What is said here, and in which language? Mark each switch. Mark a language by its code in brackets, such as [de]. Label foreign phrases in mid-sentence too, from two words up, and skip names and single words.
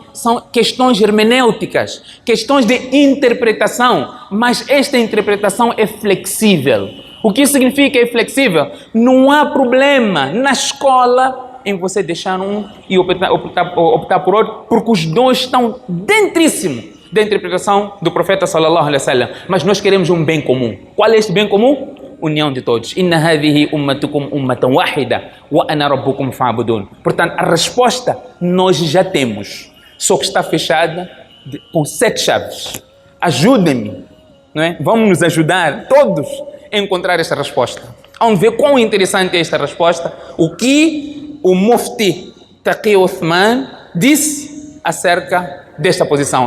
[pt] São questões hermenêuticas, questões de interpretação, mas esta interpretação é flexível. O que significa é flexível? Não há problema na escola em você deixar um e optar por outro, porque os dois estão dentríssimo da interpretação do profeta [ar] صلى الله عليه وسلم. [pt] Mas nós queremos um bem comum. Qual é este bem comum? União de todos. [ar] إن هذه أمتكم أمة واحدة وأنا ربكم فاعبدون. [pt] Portanto, a resposta nós já temos, só que está fechada com 7 chaves. Ajudem-me, não é? Vamos nos ajudar todos a encontrar esta resposta. Vamos ver quão interessante é esta resposta. O que o Mufti Taqi Uthman disse acerca desta posição.